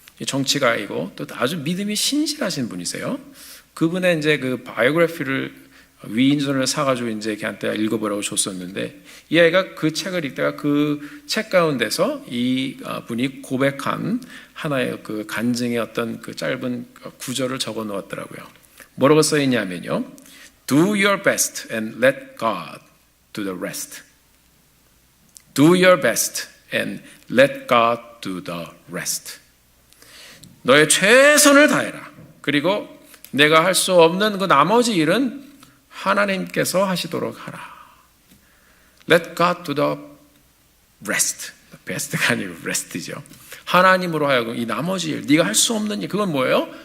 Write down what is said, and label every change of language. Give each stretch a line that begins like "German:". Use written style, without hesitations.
Korean: 정치가이고 또 아주 믿음이 신실하신 분이세요. 그분의 이제 그 바이오그래피를 위인전을 사가지고 이제 걔한테 읽어보라고 줬었는데 이 아이가 그 책을 읽다가 그 책 가운데서 이 분이 고백한 하나의 그 간증의 어떤 그 짧은 구절을 적어 놓았더라고요. 뭐라고 써 있냐면요.
English: Do your best and let God do the rest. Do your best and let God do the rest.
Korean: 너의 최선을 다해라. 그리고 내가 할 수 없는 그 나머지 일은 하나님께서 하시도록 하라.
English: Let God do the rest.
Korean: best가 아니고 rest죠. 하나님으로 하여금 이 나머지 일, 네가 할 수 없는 일, 그건 뭐예요?